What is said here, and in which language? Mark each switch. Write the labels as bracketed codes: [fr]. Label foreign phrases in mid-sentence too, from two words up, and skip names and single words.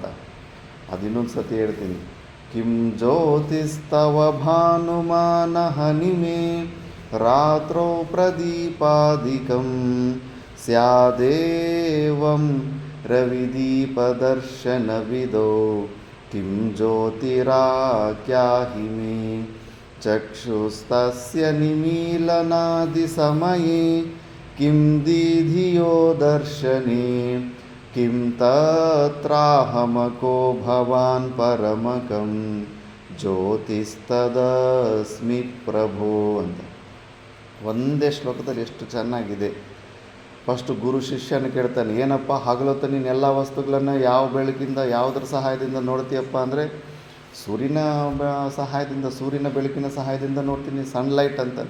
[kn] ಅದು ಇನ್ನೊಂದು ಸತಿ ಹೇಳ್ತೀನಿ. [sa] ಕಿಂ ಜ್ಯೋತಿಸ್ತವ ಭಾನುಮಾನ ಹನಿಮೆ ರಾತ್ರೌ ಪ್ರದೀಪಾದಿಕಂ ಸ್ಯಾದೇವಂ ರವಿದೀಪದರ್ಶನವಿದೋ ಕಿಂ ಜ್ಯೋತಿರಾಖ್ಯಾಹಿ ಮೇ ಚಕ್ಷುಸ್ತಸ್ಯ ನಿಮೀಲನಾದಿಸಮಯೇ ಕಿಂ ದೀಧಿಯೋ ದರ್ಶನೆ ಕಿಂ ತತ್ರಾಹಮಕೋ ಭವಾನ್ ಪರಮಕಂ ಜ್ಯೋತಿಸ್ತದಸ್ಮಿ ಪ್ರಭೋ ಅಂತ. [kn] ಒಂದೇ ಶ್ಲೋಕದಲ್ಲಿ ಎಷ್ಟು ಚೆನ್ನಾಗಿದೆ. ಫಸ್ಟು ಗುರು ಶಿಷ್ಯನ ಕೇಳ್ತಾನೆ, ಏನಪ್ಪ ಹಗಲೊತ್ತು ನೀನು ಎಲ್ಲ ವಸ್ತುಗಳನ್ನು ಯಾವ ಬೆಳಕಿಂದ ಯಾವುದರ ಸಹಾಯದಿಂದ ನೋಡ್ತೀಯಪ್ಪ ಅಂದರೆ ಸೂರ್ಯನ ಸಹಾಯದಿಂದ, ಸೂರ್ಯನ ಬೆಳಕಿನ ಸಹಾಯದಿಂದ ನೋಡ್ತೀನಿ, ಸನ್ಲೈಟ್ ಅಂತಾನೆ.